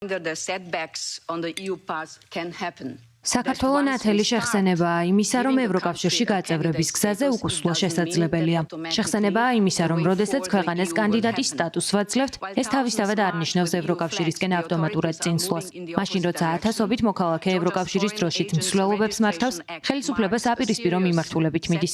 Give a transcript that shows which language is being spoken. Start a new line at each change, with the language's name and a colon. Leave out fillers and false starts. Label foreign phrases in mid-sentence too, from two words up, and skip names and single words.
English: The setbacks on the EU path can happen.
Georgian: საქართველოს ნათელი შეხსენებაა იმისა, რომ ევროკავშირში გაწევრების გზაზე უკუსვლა შესაძლებელია. შეხსენებაა იმისა, რომ როდესაც ქვეყანას კანდიდატის სტატუსს ვაძლევთ, ეს თავისთავად არ ნიშნავს ევროკავშირისკენ ავტომატურად წინსვლას. მაშინ, როცა ათასობით მოქალაქე ევროკავშირის დროშით მსვლელობებს მართავს, ხელისუფლებას აპირისპირო მიმართულებით მიდის.